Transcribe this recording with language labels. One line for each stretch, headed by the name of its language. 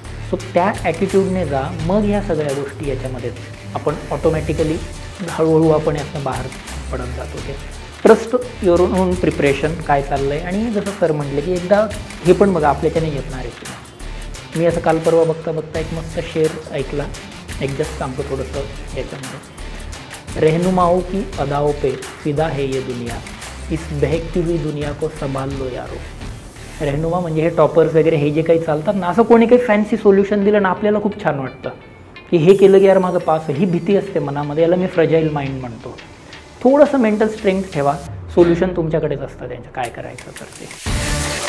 Marathi: So त्या ॲटिट्यूडने जा, मग ह्या सगळ्या गोष्टी याच्यामध्ये आपण ऑटोमॅटिकली हळूहळू आपण यातनं बाहेर पडत जातो. ते
English: trust your own preparation
Marathi: काय चाललं आहे. आणि जसं सर म्हटलं की एकदा हे पण बघा आपल्याच्याने येतणार आहे की नाही. मी असं काल परवा बघता एक मस्त शेर ऐकला, एक जस्ट सांगतो थोडंसं याच्यामध्ये.
Hindi: रहनुमाओं की अदाओं पे फिदा है ये दुनिया, इस बहकती हुई दुनिया को संभाल लो यारो.
Marathi: रहनुमा म्हणजे हे टॉपर्स वगैरे हे जे काही चालतात ना, असं कोणी काही फॅन्सी सोल्युशन दिलं ना आपल्याला खूप छान वाटतं की हे केलं की यार माझं पास. ही भीती असते मनामध्ये, याला मी फ्रजाईल माइंड म्हणतो. थोडंसं मेंटल स्ट्रेंथ ठेवा, सोल्युशन तुमच्याकडेच असतं त्यांचं, काय करायचं तर ते.